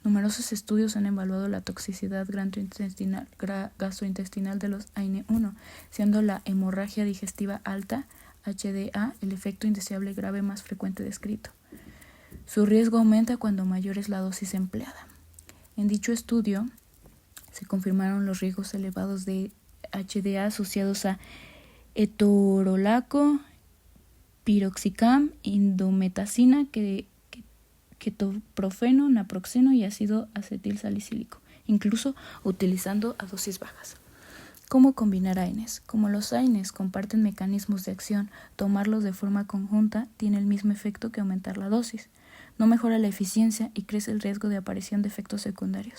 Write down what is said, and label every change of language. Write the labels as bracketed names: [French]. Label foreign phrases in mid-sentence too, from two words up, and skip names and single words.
[Spanish] Numerosos estudios han evaluado la toxicidad gastrointestinal de los AINE1, siendo la hemorragia digestiva alta, HDA, el efecto indeseable grave más frecuente descrito. Su riesgo aumenta cuando mayor es la dosis empleada. En dicho estudio se confirmaron los riesgos elevados de HDA asociados a etorolaco, piroxicam, indometacina, ketoprofeno, naproxeno y ácido acetilsalicílico, incluso utilizando a dosis bajas. ¿Cómo combinar AINES? Como los AINES comparten mecanismos de acción, tomarlos de forma conjunta tiene el mismo efecto que aumentar la dosis. No mejora la eficiencia y crece el riesgo de aparición de efectos secundarios.